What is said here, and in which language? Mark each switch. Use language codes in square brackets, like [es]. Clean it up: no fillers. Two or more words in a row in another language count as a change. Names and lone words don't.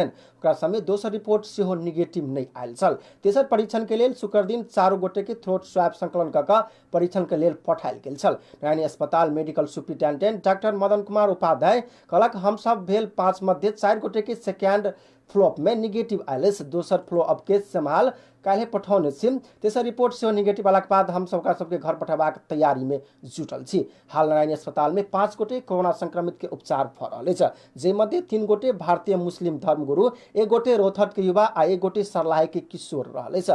[mai] ओकरा समय दोसर रिपोर्ट सेहो निगेटिव नहीं आयल छल। तेसर परीक्षण के लेल शुक्र दिन 4 गोटे के थ्रोट स्वैब संकलन कऽ परीक्षण के लेल पठायल गेल छल। नारायणी अस्पताल मेडिकल सुप्रिंटेंडेंट डॉक्टर मदन कुमार उपाध्याय कहलक हम सब भेल 5 मध्य 4 गोटे के सेकेंड फ्लोप में निगेटिव आयल। दोसर फ्लो अब के सम्हाल काल्हि पठौने छी। तेसर रिपोर्ट सेहो निगेटिव आलाक बाद हम सबके घर पठेबाक तैयारी में जुटल छी। हाल नारायणी अस्पताल में 5 गोटे कोरोना संक्रमित के उपचार भऽ रहल अछि। जे मध्य 3 गोटे भारतीय मुस्लिम धर्मगुरु, 1 गोटे रोहतक के युवा आ 1 गोटे सर्लाही के किशोर रहल अछि।